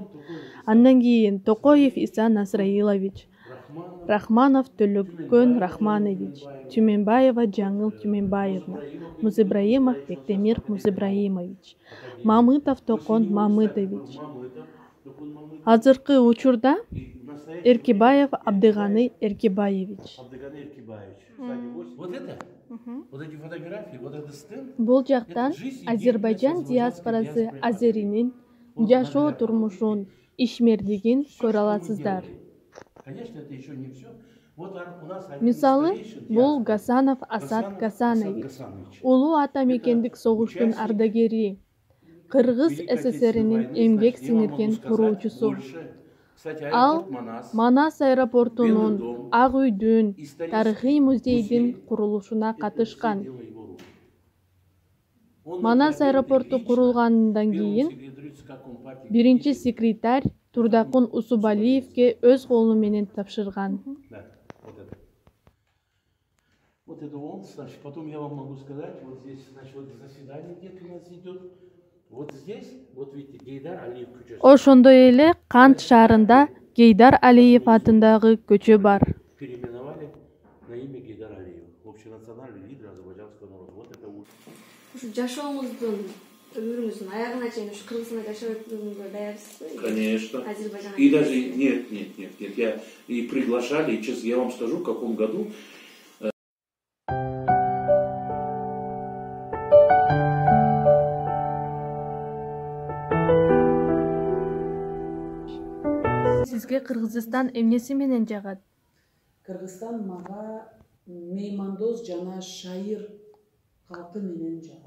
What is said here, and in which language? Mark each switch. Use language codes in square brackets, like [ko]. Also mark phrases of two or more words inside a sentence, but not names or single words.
[ky] Андан кийин Токоев Иса Насраилович, Рахманов Төлөккөн Рахманович, Тюменбаева Жаңыл Тюменбаевна, Музыбраимов Бектемир Музыбраимович, Мамытов Токон Мамытович. Азыркы учурда Эркибаев Абдыганы Эркибаевич. [ru] Вот это? Вот эти фотографии, вот это стенд? [ky] Бул жактан Азербайжан диаспорасы азеринин жашоо турмушун, ишмердигин көрө аласыздар. [ru] Конечно, это еще не все. [ky] Мисалы, бул Гасанов Асад Гасанович, улуу ата мекендик согуштун ардагери, Кыргыз СССРинин эмгек сиңирген куруучусу. Ал Манас аэропортунун, Ак үйдүн, тарыхый музейдин курулушуна катышкан. Манас аэропорту курулгандан кийин биринчи секретарь Турдакун Усубалиевке өз колу менен тапшырган. [ru] Вот это он, значит, потом я вам могу сказать, вот здесь, значит, вот заседание где-то у нас идет. Вот здесь, вот видите, [ky] Гейдар Алиев көчөсү. Ошондой эле Кант шаарында Гейдар Алиев атындагы көчө бар. [ru] Переименовали на имя Гейдар Алиева, общенациональный лидер азербайджанского народа. Вот это вот. [ky] Жашооңуздун, өмүрүңүздүн аягына чейин ушу Кыргызстанда жашап өткөнгө даярсызбы? [ru] Конечно. Азербайжан. И даже нет. Я и приглашали, и честно, я вам скажу, в каком году. [ky] Сизге Кыргызстан эмнеси менен жагат? Кыргызстан мага меймандоз жана шайыр калкы менен жагат.